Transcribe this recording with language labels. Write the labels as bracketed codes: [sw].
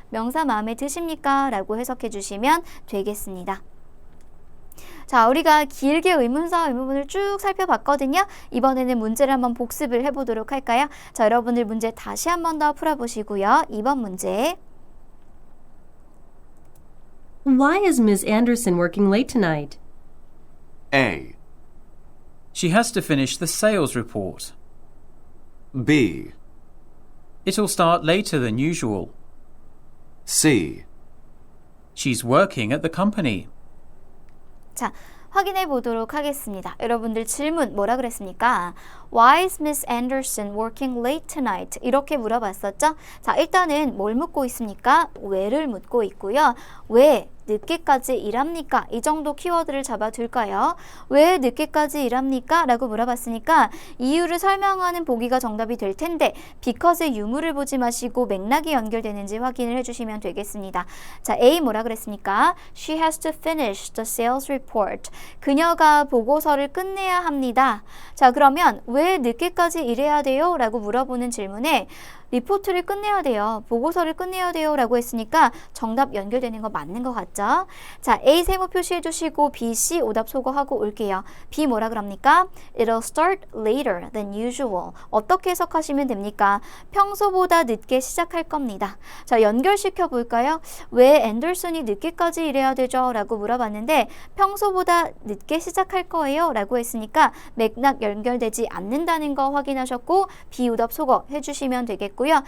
[ko] 명사 마음에 드십니까? 라고 해석해 주시면 되겠습니다. 자, 우리가 길게 의문사, 의문문을 쭉 살펴봤거든요. 이번에는 문제를 한번 복습을 해보도록 할까요? 자, 여러분들 문제 다시 한 번 더 풀어보시고요. 2번 문제. [en] Why is Ms. Anderson working late tonight? A. She has to finish the sales report. B. It'll start later than usual. C. She's working at the company. [ko] 자, 확인해 보도록 하겠습니다. 여러분들 질문 뭐라 그랬습니까? [en] Why is Miss Anderson working late tonight? [ko] 이렇게 물어봤었죠? 자, 일단은 뭘 묻고 있습니까? 왜를 묻고 있고요. 왜 늦게까지 일합니까? 이 정도 키워드를 잡아둘까요? 왜 늦게까지 일합니까? 라고 물어봤으니까 이유를 설명하는 보기가 정답이 될 텐데 because의 유무를 보지 마시고 맥락이 연결되는지 확인을 해주시면 되겠습니다. 자, A 뭐라 그랬습니까? [en] She has to finish the sales report. [ko] 그녀가 보고서를 끝내야 합니다. 자, 그러면 왜 늦게까지 일해야 돼요? 라고 물어보는 질문에 리포트를 끝내야 돼요. 보고서를 끝내야 돼요. 라고 했으니까 정답 연결되는 거 맞는 것 같죠? 자, A 세모 표시해 주시고 B, C 오답 소거하고 올게요. B 뭐라 그럽니까? [en] It'll start later than usual. [ko] 어떻게 해석하시면 됩니까? 평소보다 늦게 시작할 겁니다. 자, 연결시켜 볼까요? 왜 앤더슨이 늦게까지 일해야 되죠? 라고 물어봤는데 평소보다 늦게 시작할 거예요. 라고 했으니까 맥락 연결되지 않는다는 거 확인하셨고 B 오답 소거 해주시면 되겠고요.